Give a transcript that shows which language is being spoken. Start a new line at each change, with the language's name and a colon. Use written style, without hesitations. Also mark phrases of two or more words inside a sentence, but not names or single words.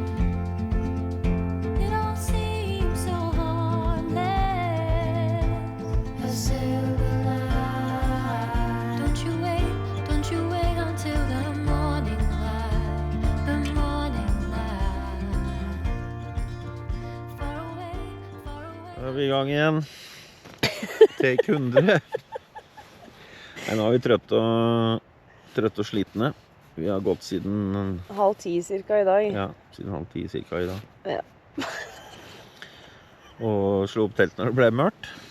English: It all seems so harmless. A silver light. Don't you wait until the morning light, the morning light. Far away, far away.
Norwegian: Da er vi i gang igjen. Take 100. Nei, nå er vi trøtte og slitne. Vi har gått siden, 9:30 cirka i dag. ja, siden 9:30 cirka i dag. Ja. Og slo opp telt når det ble mørkt.